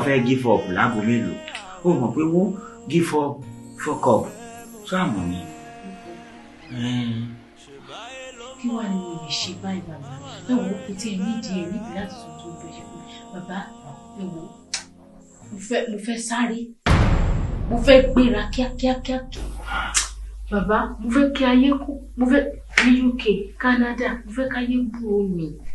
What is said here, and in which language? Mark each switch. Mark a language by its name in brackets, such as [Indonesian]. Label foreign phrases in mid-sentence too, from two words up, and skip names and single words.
[Yoruba] fẹ́ [English] give up [Yoruba] láago mélòó? Ó mọ̀ pé wó [English] give up, fuck up. [Yoruba] Ṣé àmọ̀ ni? Ẹn. Kí wá ni mo lè ṣe báyìí, bàbá? Ẹ wò ó, kò tiẹ̀ nídìí ẹ̀ nídìí láti sọ tó ń bẹ ṣe fún mi. Bàbá, ẹ wò ó, mo fẹ́, mo fẹ́ sáré. Mo fẹ́ gbéra kíákíá, kíákíá. Bàbá, mo fẹ́ kí ayé kú, mo fẹ́ ní U K, Canada, mo fẹ́ káyé gbúròó mi.